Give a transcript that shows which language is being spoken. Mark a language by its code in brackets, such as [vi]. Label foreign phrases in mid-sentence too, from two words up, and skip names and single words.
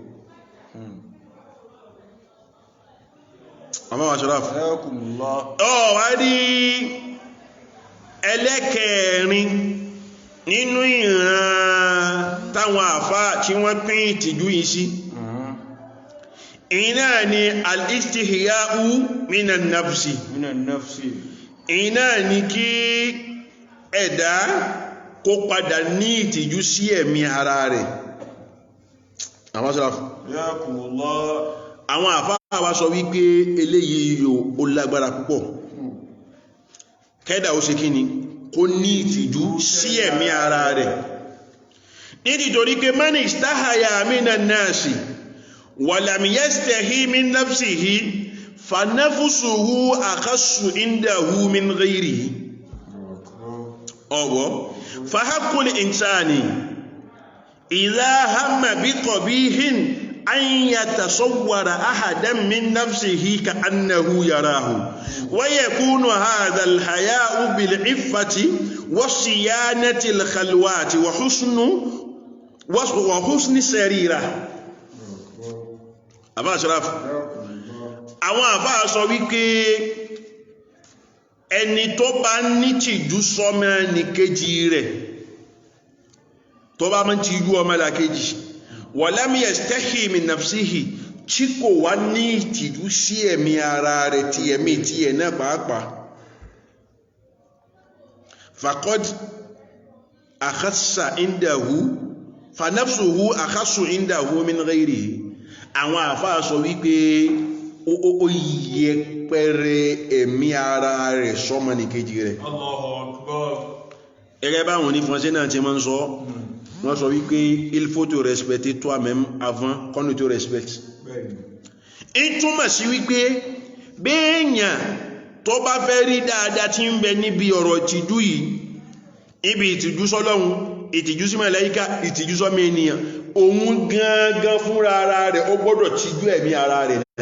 [yo] àmọ́ wa ṣọ́ra fún wá rí ẹlẹ́kẹ̀ẹ́rin nínú ìran táwọn àfá tí wọ́n pín ìtìjú yìí sí iná ni [ar] الاستحياء من النفس [yo] iná ni kí ẹ̀dá kó padà ní ìtìjú sí ẹ̀mí ara rẹ̀. àmọ́ ṣọ́ra fún àwọn àfá wa sọ wípé eléyìí yóò ó lágbára púpọ̀ kẹ́dà ó ṣe kí ni kó ní ìtìjú sí ẹ̀mí ara rẹ̀ nítorí pé [ar] من استحيا من الناس ولم يستحي من نفسه فنفسه أخس عنده من غيره ọwọ́ فحق الإنسان إذا هم بقبيح أن يتصور أحدا من نفسه كأنه يراه ويكون هذا الحياء بالعفة والصيانة الخلوات وحسن سريرة. [yo] أبا أشرف àwọn àfáà sọ wípé ẹni tó bá ní tìjú sọ́mọ ẹnìkejì rẹ̀ tó bá mọ́ tìjú ọmọ ẹnìkejì [ar] ولم يستحي من نفسه [yo] tí kò wá ní ìtìjú sí ẹ̀mí ara rẹ̀ ti ẹ̀mí tí ẹ̀ náà pàápàá [ar] فقد أخس عنده فنفسه أخس عنده من غيره. [yo] àwọn àfáà sọ wípé ó yẹpẹrẹ ẹ̀mí ara rẹ̀ sọ́mọ nìkejì rẹ̀. [ar] الله أكبر. [yo] ẹgẹ́ báwọn onífọ́nsẹ́ náà ti máa ń sọ wọ́n sọ wípé [fr] il faut te respecter toi-même avant qu'on ne te respecte. [yo] ìtumọ̀ sí wípé béèyàn tó bá fẹ́ rí dáadáa tí ń bẹ níbi ọ̀rọ̀ ìtìjú yìí ibi ìtìjú sọ́lọ́hun ìtìjú sí màláíkà ìtìjú sọ́mọ ènìyàn òun gangan fúnra ara rẹ̀ ó gbọ́dọ̀ tìjú ẹ̀mí ara rẹ̀ náà.